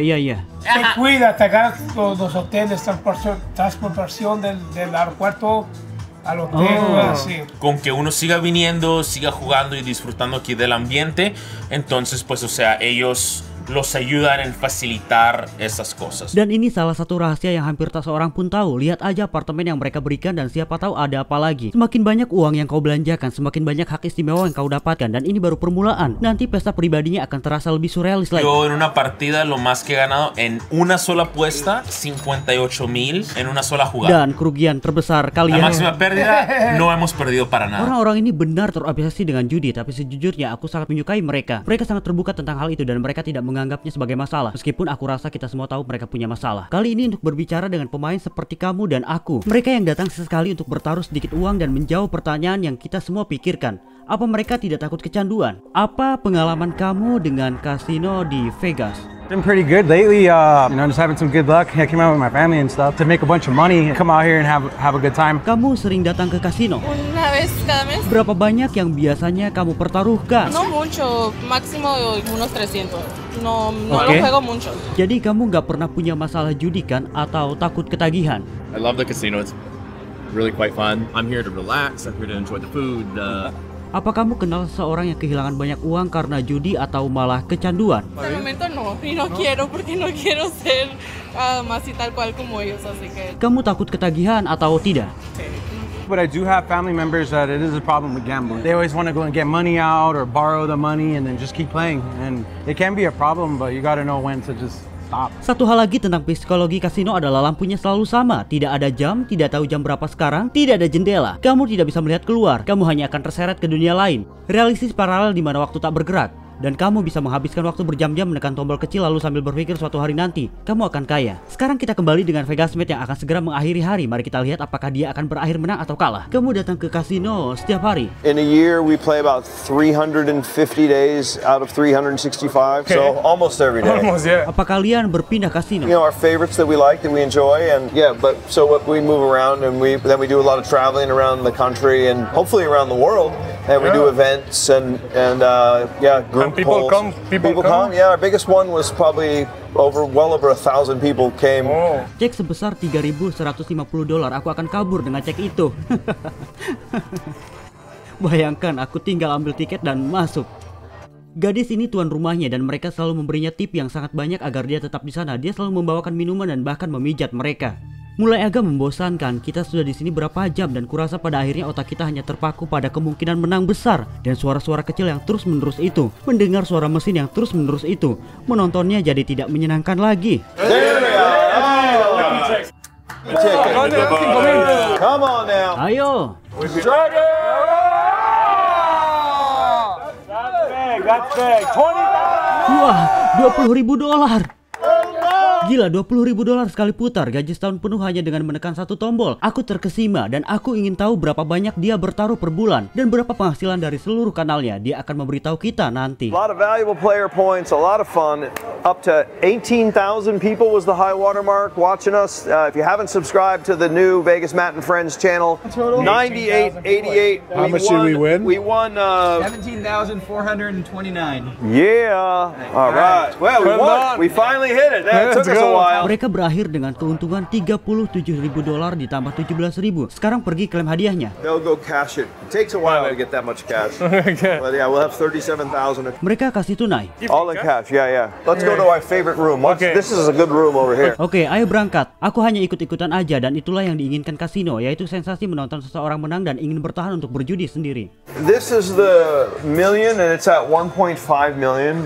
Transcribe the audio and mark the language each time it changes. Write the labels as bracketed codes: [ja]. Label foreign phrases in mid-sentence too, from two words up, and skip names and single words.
[es] Te cuida, te agarra los hoteles, transportación del aeropuerto al hotel, así. Con que uno siga viniendo, siga jugando y disfrutando aquí del ambiente. Entonces, pues, o sea, ellos los ayudan en facilitar esas cosas. [id] Dan ini salah satu rahasia yang hampir tak seorang pun tahu. Lihat aja apartemen yang mereka berikan dan siapa tahu ada apa lagi. Semakin banyak uang yang kau belanjakan, semakin banyak hak istimewa yang kau dapatkan. Dan ini baru permulaan. Nanti pesta pribadinya akan terasa lebih surrealis lagi. [es] Yo en una partida lo más que he ganado en una sola apuesta 58.000 en una sola jugada. [id] Dan kerugian terbesar [es] La [id] kalian. [es] máxima pérdida no hemos perdido para nada. [id] Orang-orang ini benar terobsesi dengan judi, tapi sejujurnya aku sangat menyukai mereka. Mereka sangat terbuka tentang hal itu dan mereka tidak menganggapnya sebagai masalah. Meskipun aku rasa kita semua tahu mereka punya masalah. Kali ini untuk berbicara dengan pemain seperti kamu dan aku. Mereka yang datang sesekali untuk bertaruh sedikit uang dan menjawab pertanyaan yang kita semua pikirkan. Apa mereka tidak takut kecanduan? Apa pengalaman kamu dengan kasino di Vegas? [en] Been pretty good lately, just having some good luck. I came out with my family and stuff to make a bunch of money, come out here and have a good time. [id] Kamu sering datang ke kasino? [es] Una vez cada mes. [id] Berapa banyak yang biasanya kamu pertaruhkan? [es] No mucho, máximo unos 300. No [en] Okay. [es] lo juego mucho. [id] Jadi kamu nggak pernah punya masalah judi kan? Atau takut ketagihan? [en] I love the casino. It's really quite fun. I'm here to relax. I'm here to enjoy the food. [id] Apa kamu kenal seseorang yang kehilangan banyak uang karena judi atau malah kecanduan? [es] De momento no, y no quiero porque no quiero ser más y tal cual como ellos, así que. [id] Kamu takut ketagihan atau tidak? [en] But I do have family members that it is a problem with gambling. They always want to go and get money out or borrow the money and then just keep playing. And it can be a problem, but you gotta know when to just stop. [id] Satu hal lagi tentang psikologi kasino adalah lampunya selalu sama. Tidak ada jam, tidak tahu jam berapa sekarang, tidak ada jendela. Kamu tidak bisa melihat keluar, kamu hanya akan terseret ke dunia lain. Realistis paralel di mana waktu tak bergerak. Dan kamu bisa menghabiskan waktu berjam-jam menekan tombol kecil lalu sambil berpikir suatu hari nanti kamu akan kaya. Sekarang kita kembali dengan Vegasmet yang akan segera mengakhiri hari. Mari kita lihat apakah dia akan berakhir menang atau kalah. Kamu datang ke kasino setiap hari. [en] In a year, we play about 350 days out of 365, so almost every day. [id] Apa kalian berpindah kasino? [en] You know, our favorites that we like, that we enjoy, and yeah, but so what, we move around and then we do a lot of traveling around the country and hopefully around the world, and we do events and group people polls. come? Yeah, our biggest one was probably well over 1,000 people came. [id] Cek sebesar $3.150. Aku akan kabur dengan cek itu. Bayangkan aku tinggal ambil tiket dan masuk. Gadis ini tuan rumahnya dan mereka selalu memberinya tip yang sangat banyak agar dia tetap di sana. Dia selalu membawakan minuman dan bahkan memijat mereka. Mulai agak membosankan, kita sudah di sini berapa jam dan kurasa pada akhirnya otak kita hanya terpaku pada kemungkinan menang besar dan suara-suara kecil yang terus-menerus itu, mendengar suara mesin yang terus-menerus itu, menontonnya jadi tidak menyenangkan lagi. [en] Come on now. [id] Ayo. Wah, $20.000. Gila, $20.000 sekali putar. Gaji setahun penuh hanya dengan menekan satu tombol. Aku terkesima dan aku ingin tahu berapa banyak dia bertaruh per bulan dan berapa penghasilan dari seluruh kanalnya. Dia akan memberitahu kita nanti. [en] A lot of valuable player points, a lot of fun. Up to 18,000 people was the high watermark watching us. If you haven't subscribed to the new Vegas Matt and Friends channel, 9888. How much did we win? We won 17,429. Yeah. All right. Well, we won. We finally hit it. That took us a while. [id] Mereka berakhir dengan keuntungan $37.000 ditambah $17.000. Sekarang pergi klaim hadiahnya. [en] They'll go cash it. It takes a while to get that much cash. But yeah, we'll have 37,000. [id] Mereka kasih tunai. [en] All in cash. Yeah. Let's go to our favorite room. This is a good room over here. [id] Oke, ayo berangkat. Aku hanya ikut-ikutan aja dan itulah yang diinginkan kasino, yaitu sensasi menonton seseorang menang dan ingin bertahan untuk berjudi sendiri. [en] This is the million and it's at 1.5 million.